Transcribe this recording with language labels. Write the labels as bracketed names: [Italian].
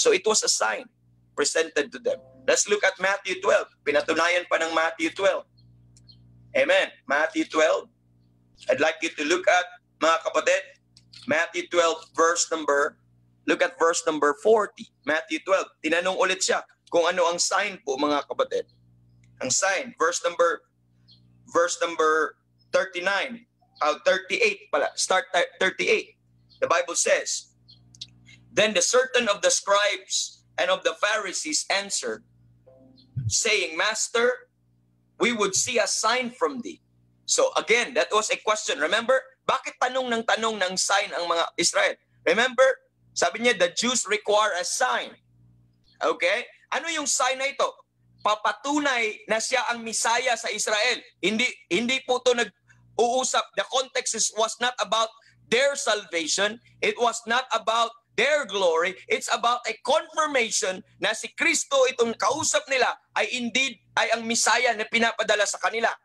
[English] So it was a sign presented to them. Let's look at Matthew 12. [Filipino] Pinatunayan pa ng [English] Matthew 12. Amen. Matthew 12. I'd like you to look at, [Filipino] mga kapatid, [English] Matthew 12 look at verse number 40. Matthew 12. [Filipino] Tinanong ulit siya kung ano ang sign po, mga kapatid. Ang sign, verse number 39. 38 pala. Start 38. [English] The Bible says, Then the certain of the scribes and of the Pharisees answered, saying, Master, we would see a sign from thee. So again, that was a question. [Filipino] Remember, bakit tanong ng sign ang mga Israel? [English] Remember, sabi niya, the Jews require a sign. Okay? [Filipino] Ano yung sign na ito? Papatunay na siya ang Misaya sa Israel. Hindi po ito nag-uusap. [English] The context was not about their salvation. It was not about their glory. It's about a confirmation [Filipino] na si Kristo, itong kausap nila, ay indeed ay ang Misaya na pinapadala sa kanila.